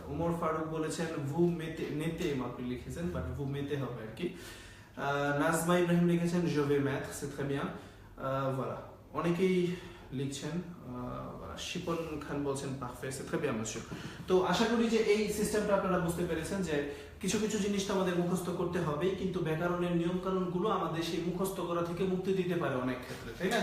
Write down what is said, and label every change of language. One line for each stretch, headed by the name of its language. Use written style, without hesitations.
Bangla: ওমর ফারুক বলেছেন
French: vous mettez
Bangla: আপনি লিখেছেন, বাট vous mettez হবে আর কি। নাজমা ইব্রাহিম লিখেছেন
French: je vais mettre, c'est très bien।
Bangla: voilà, অনেকেই লিখছেন। শিপন খান বলছেন perfect,
French: c'est très bien monsieur।
Bangla: তো আশা করি যে এই সিস্টেমটা আপনারা বুঝতে পেরেছেন যে কিছু কিছু জিনিস তো আমাদের মুখস্থ করতে হবে, কিন্তু ব্যাকরণের নিয়ম কানুনগুলো আমাদের সেই মুখস্থ করা থেকে মুক্তি দিতে পারে অনেক ক্ষেত্রে, তাই না?